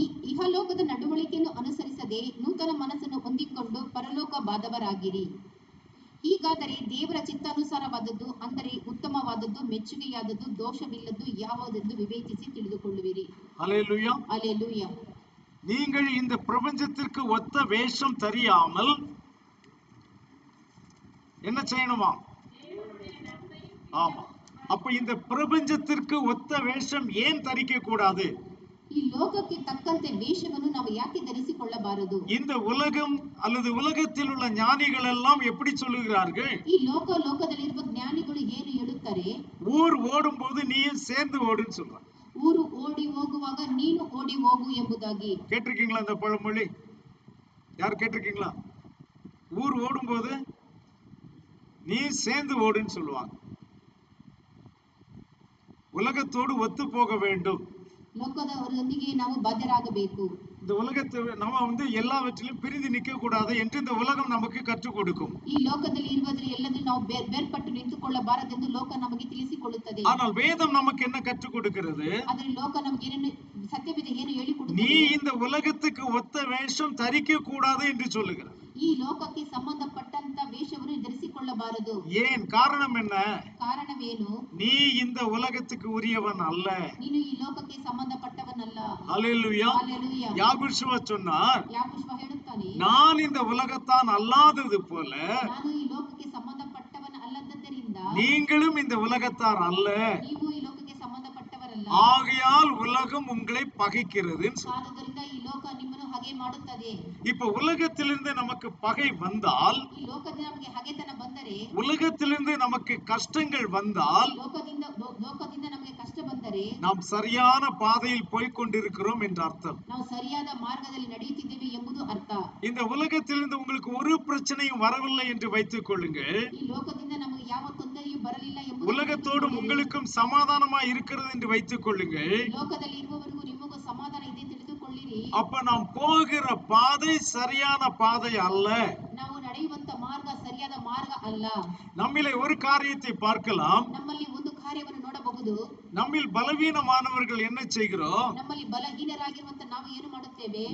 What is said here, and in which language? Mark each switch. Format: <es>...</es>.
<kn>ಇಹಲೋಕದ ನಡವಳಿಕೆಯನ್ನು ಅನುಸರಿಸದೆ ನೂತನ ಮನಸ್ಸನ್ನು ಹೊಂದಿಕೊಂಡು ಪರಲೋಕ ಬಾಧವರಾಗಿರಿ. ಹೀಗಾದರೆ ದೇವರ ಚಿತ್ತಾನುಸಾರವಾದದ್ದು, ಅಂದರೆ ಉತ್ತಮವಾದದ್ದು, ಮೆಚ್ಚುಗೆಯಾದದ್ದು, ದೋಷವಿಲ್ಲದ್ದು ಯಾವುದೆಂದು ವಿವೇಚಿಸಿ ತಿಳಿದುಕೊಳ್ಳುವಿರಿ.</kn> <ta>ஹல்லேலூயா. ஹல்லேலூயா. நீங்கள் இந்த பிரபஞ்சத்திற்கு ஒத்த வேஷம் தெரியாமல் என்ன செய்யணுமா? ஆமா. அப்ப இந்த பிரபஞ்சத்திற்கு ஒத்த வேஷம் ஏன் தரிக்க கூடாது?</ta> <kn>ಈ ಈ ಲೋಕಕ್ಕೆ ತಕ್ಕಂತೆ ವೇಷವನ್ನು ನಾವು ಯಾಕೆ ಧರಿಸಿಕೊಳ್ಳಬಾರದು?</kn> <ta>இந்த உலகம் அல்லது உலகத்தில் உள்ள ஞானிகள் எல்லாம் எப்படி சொல்லுகிறார்கள்?</ta> <kn>ಈ ಲೋಕದಲ್ಲಿರುವ ಜ್ಞಾನಿಗಳು ಏನು ಹೇಳುತ್ತಾರೆ?</kn> <ta>ஊர் ஓடும்போது நீயும் சேர்ந்து ஓடுன்னு சொல்றாங்க.</ta> <kn>ಊರು ಓಡಿ ಹೋಗುವಾಗ ನೀನು ಓಡಿ ಹೋಗು ಎಂಬುದಾಗಿ.</kn> <ta>கேட்டிருக்கீங்களா இந்த பழமொழி? யார் கேட்டிருக்கீங்களா? ஊர் ஓடும்போது நீ சேர்ந்து ஓடுன்னு சொல்லுவாங்க. உலகத்தோடு ஒத்து போக வேண்டும்.</ta> <kn>ಲೋಕದವರೊಂದಿಗೆ ನಾವು ಬಾಧ್ಯರಾಗಬೇಕು.</kn> <ta>இந்த உலகத்தை நம்ம எல்லாவற்றிலும் பிரிந்து நிற்க கூடாது என்று இந்த உலகம் நமக்கு கற்றுக் கொடுக்கும்.</ta> <kn>ಈ ಲೋಕದಲ್ಲಿ ಇರುವುದರಲ್ಲಿ ಎಲ್ಲದೂ ನಾವು ಬೇರ್ಪಟ್ಟು ನಿಂತುಕೊಳ್ಳಬಾರದೆಂದು ಲೋಕ ನಮಗೆ ತಿಳಿಸಿಕೊಳ್ಳುತ್ತದೆ.</kn> <ta>ஆனால் வேதம் நமக்கு என்ன கற்றுக் கொடுக்கிறது?</ta> <kn>ಆದರೆ ಲೋಕ ನಮಗೆ ಏನು ಸತ್ಯವೇದ ಏನು ಹೇಳಿಕೊಡುತ್ತದೆ?</kn> <ta>நீ இந்த உலகத்துக்கு ஒத்த வேஷம் தரிக்க கூடாது என்று சொல்லுகிறது.</ta> <kn>ಈ ಲೋಕಕ್ಕೆ ಸಂಬಂಧಪಟ್ಟಂತ ವೇಷವನ್ನು ಧರಿಸಿಕೊಳ್ಳಬಾರದು.</kn> <ta>ஏன்? காரணம் என்ன?</ta> <kn>ಕಾರಣವೇನು?</kn> <ta>நீ இந்த உலகத்துக்கு உரியவன் அல்ல.</ta> <kn>ನೀನು ಈ ಲೋಕಕ್ಕೆ ಸಂಬಂಧಪಟ್ಟವನಲ್ಲ.</kn> <ta>ஹல்லேலூயா. ஹல்லேலூயா. யாகோபு சொன்னார்,</ta> <kn>ಯಾಕೋಬ ಹೇಳುತ್ತಾನೆ,</kn> <ta>நான் இந்த உலகத்தான் அல்லாதது போல</ta> <kn>ನಾನು ಈ ಲೋಕಕ್ಕೆ ಸಂಬಂಧಪಟ್ಟವನ ಅಲ್ಲದ್ದರಿಂದ</kn> <ta>நீங்களும் இந்த உலகத்தார் அல்ல.</ta> <kn>ನೀವು ಈ ಲೋಕಕ್ಕೆ ಸಂಬಂಧಪಟ್ಟವರಲ್ಲ.</kn> <ta>ஆகையால் உலகம் உங்களை பகைக்கிறது.</ta> <kn>ಆದುದರಿಂದ ಈ ಲೋಕ ನಿಮ್ಮನ್ನು ಹಗೆ ಮಾಡುತ್ತದೆ.</kn> <ta>இப்ப உலகத்திலிருந்து நமக்கு பகை வந்தால்,</ta> <kn>ಈ ಲೋಕದಿಂದ ನಮಗೆ ಹಗೆತನ ಬಂದರೆ,</kn> <ta>உலகத்திலிருந்து நமக்கு கஷ்டங்கள் வந்தால்,</ta> <kn>ಲೋಕದಿಂದ ನಮಗೆ ಕಷ್ಟ ಬಂದರೆ</kn> <ta>நாம் சரியான பாதையில் போய் கொண்டிருக்கிறோம் என்று அர்த்தம்.</ta> <kn>ನಾವು ಸರಿಯಾದ ಮಾರ್ಗದಲ್ಲಿ ನಡೆಯುತ್ತಿದ್ದೇವೆ ಎಂಬುದು ಅರ್ಥ.</kn> <ta>இந்த உலகத்திலிருந்து உங்களுக்கு ஒரு பிரச்சனையும் வரவில்லை என்று வைத்துக் கொள்ளுங்கள்.</ta> <kn>ಈ ಲೋಕದಿಂದ ನಮಗೆ ಯಾವ ತೊಂದರೆಯೂ ಬರಲಿಲ್ಲ ಎಂಬುದು,</kn> <ta>உலகத்தோடும் உங்களுக்கும் சமாதானமா இருக்கிறது என்று வைத்துக் கொள்ளுங்கள்.</ta> <kn>ಲೋಕದಲ್ಲಿ ಇರುವವರಿಗೂ ನಿಮಗೂ ಸಮಾಧಾನ ಇದೆ ತಿಳಿದುಕೊಳ್ಳಿರಿ.</kn> <ta>அப்ப நாம் போகிற பாதை சரியான பாதை அல்ல.</ta> <kn>ನಾವು ನಡೆಯುವಂತ ಮಾರ್ಗ ಸರಿಯಾದ ಮಾರ್ಗ ಅಲ್ಲ.</kn> <ta>நம்மிலே ஒரு காரியத்தை பார்க்கலாம்.</ta> <kn>ನಮ್ಮಲ್ಲಿ ಒಂದು ಕಾರ್ಯವನ್ನು ನೋಡಬಹುದು.</kn> <ta>நம்மில் பலவீனமானவர்கள் என்ன செய்கிறோம்?</ta> <kn>ನಮ್ಮಲ್ಲಿ ಬಲಹೀನರಾಗಿರುವಂತ ನಾವು ಏನು ಮಾಡುತ್ತೇವೆ?</kn>